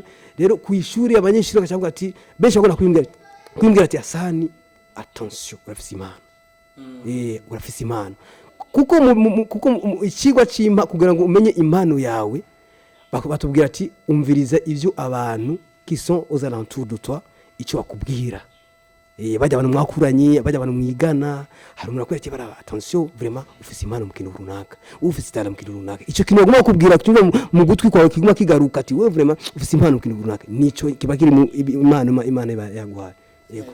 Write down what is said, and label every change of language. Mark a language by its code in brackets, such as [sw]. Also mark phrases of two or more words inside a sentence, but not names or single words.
[rn] Rero ku ishuri abanyeshuri bakavuga ati benshi bakona kwimbwira ati Hasani attention urafise imana urafise imana kuko ikigwa cy'impa kugira ngo umenye impano yawe batubwira ati umviriza ivyo abantu [fr] qui sont aux alentours de toi [rn] icyo bakubwira bajya abantu mwakuranye bajya abantu mwigana hari umuntu akwiriye bara [fr] attention vraiment [rn] ufise impano mu kintu runaka ufise itara mu kintu runaka icyo kintu bagomba kubwira cyumva mu gutwi kwawe kiguma kigaruka ati we vraiment ufise impano mu kintu runaka nico kiba kiri mu impano Imana yaguhaye yego